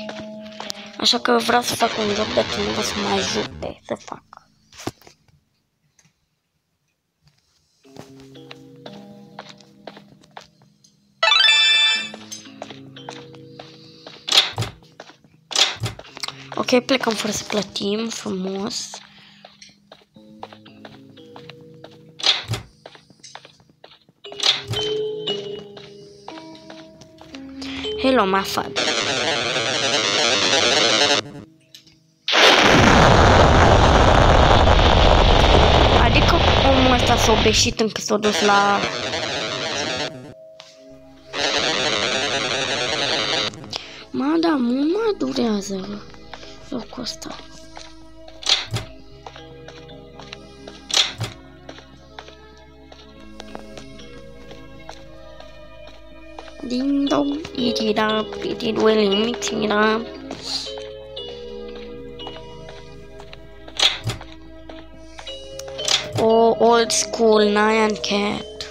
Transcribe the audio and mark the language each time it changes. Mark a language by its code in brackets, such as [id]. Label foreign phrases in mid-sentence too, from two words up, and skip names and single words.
[ro] Așa că vreau să fac un joc de cineva să mă ajute să fac. Ok, plecăm fără să plătim, frumos. [en] Hello, my father. [ro] Adică omul ăsta s-a obeșit încât s-a dus la... Da, mult mai durează locul ăsta. [en] Ding dong, eat it up, eat it well, mixing it up. Oh, old school Nyan Cat.